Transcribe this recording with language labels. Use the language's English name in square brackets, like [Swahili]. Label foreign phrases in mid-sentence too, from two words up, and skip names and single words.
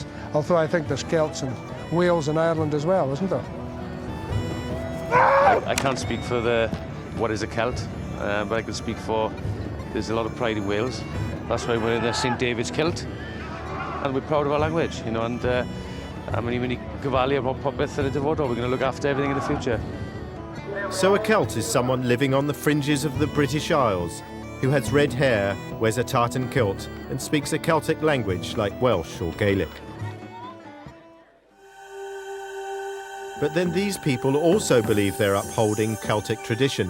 [English] Although I think there's Celts in Wales and Ireland as well, isn't there? I can't speak for what is a Celt, but I can speak for there's a lot of pride in Wales. That's why we're in the St David's kilt, and we're proud of our language, you know. And when you [Welsh] gofalu am popeth yn y dyfodol, [English] we're going to look after everything in the future. So a Celt is someone living on the fringes of the British Isles, who has red hair, wears a tartan kilt, and speaks a Celtic language like Welsh or Gaelic. But then these people also believe they're upholding Celtic tradition.